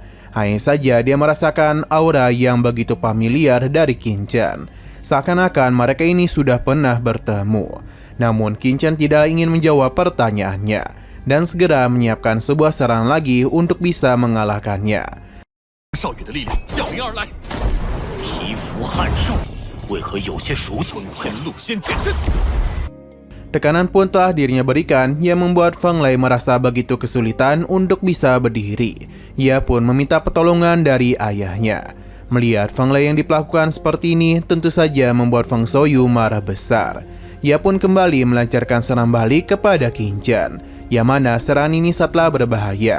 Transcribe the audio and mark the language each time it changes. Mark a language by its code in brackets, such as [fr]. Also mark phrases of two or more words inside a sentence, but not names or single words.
[id] Hanya saja dia merasakan aura yang begitu familiar dari Qin Chen. Seakan-akan mereka ini sudah pernah bertemu. Namun Qin Chen tidak ingin menjawab pertanyaannya dan segera menyiapkan sebuah serangan lagi untuk bisa mengalahkannya. [zh] 少羽的力量降临而来，皮肤撼树，为何有些熟悉？天路仙剑阵。 [id] Tekanan pun telah dirinya berikan yang membuat Feng Lei merasa begitu kesulitan untuk bisa berdiri. Ia pun meminta pertolongan dari ayahnya. Melihat Feng Lei yang diperlakukan seperti ini tentu saja membuat Feng Xiaoyu marah besar. Ia pun kembali melancarkan serangan balik kepada Qin Chen, yang mana serangan ini sangatlah berbahaya.